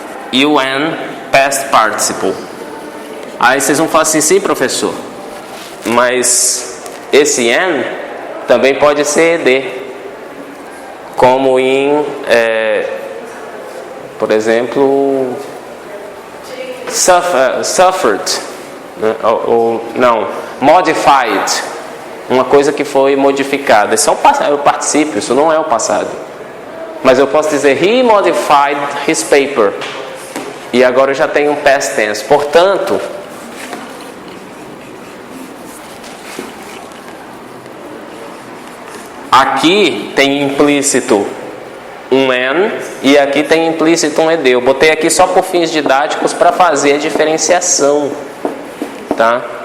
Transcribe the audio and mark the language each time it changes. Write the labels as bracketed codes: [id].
[pt] E o N, past participle. Aí vocês vão falar assim, sim, professor, mas esse N também pode ser ED, como em, por exemplo, suffered, né? Não, modified, uma coisa que foi modificada. Isso é o particípio, isso não é o passado. Mas eu posso dizer, [en] he modified his paper. [pt] E agora eu já tenho um past tense. Portanto, aqui tem implícito um N e aqui tem implícito um ED. Eu botei aqui só por fins didáticos para fazer a diferenciação, tá?